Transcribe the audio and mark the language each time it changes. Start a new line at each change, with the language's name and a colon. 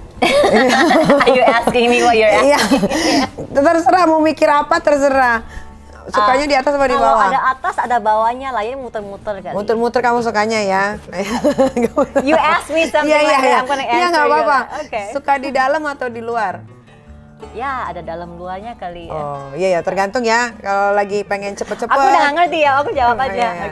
English: Are you asking me what you're asking?
Indonesian: Terserah mau mikir apa, terserah. Sukanya di atas atau di bawah? Kalau ada atas ada bawahnya lah, ini muter-muter kali. Muter-muter kamu sukanya ya.
English: You ask me something like that, I'm gonna answer.
Indonesian: Iya nggak apa-apa.
English: Okay.
Indonesian: Suka di dalam atau di luar? Ya ada dalam luarnya kali ya. Oh iya tergantung ya. Kalau lagi pengen cepet-cepet. Aku udah nggak ngerti ya, aku jawab aja.